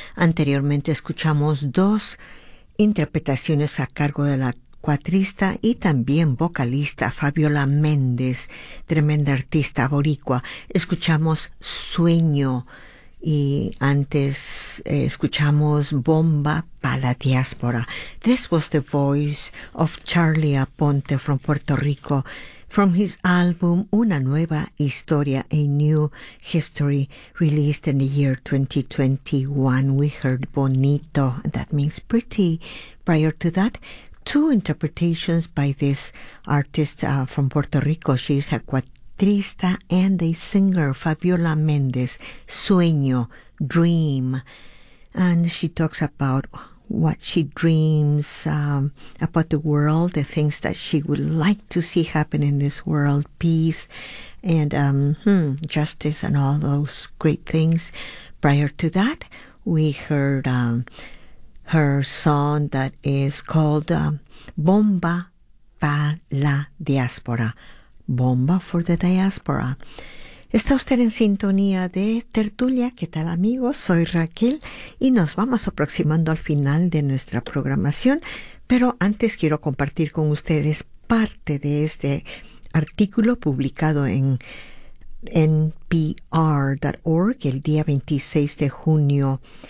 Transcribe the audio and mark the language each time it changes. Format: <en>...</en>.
<es>Anteriormente escuchamos dos interpretaciones a cargo de la cuatrista y también vocalista Fabiola Méndez, tremenda artista boricua. Escuchamos Sueño y antes escuchamos Bomba para la Diáspora.</es> <en>This was the voice of Charlie Aponte from Puerto Rico, from his album Una Nueva Historia, A New History, released in the year 2021. We heard Bonito, that means pretty. Prior to that, two interpretations by this artist from Puerto Rico. She's a cuatrista and a singer, Fabiola Méndez, Sueño, Dream. And she talks about what she dreams about the world, the things that she would like to see happen in this world, peace and justice and all those great things. Prior to that, we heard her song that is called Bomba para la Diáspora, Bomba for the Diaspora.</en> <es>¿Está usted en sintonía de Tertulia? ¿Qué tal, amigos? Soy Raquel y nos vamos aproximando al final de nuestra programación. Pero antes quiero compartir con ustedes parte de este artículo publicado en npr.org el día 26 de junio.</es>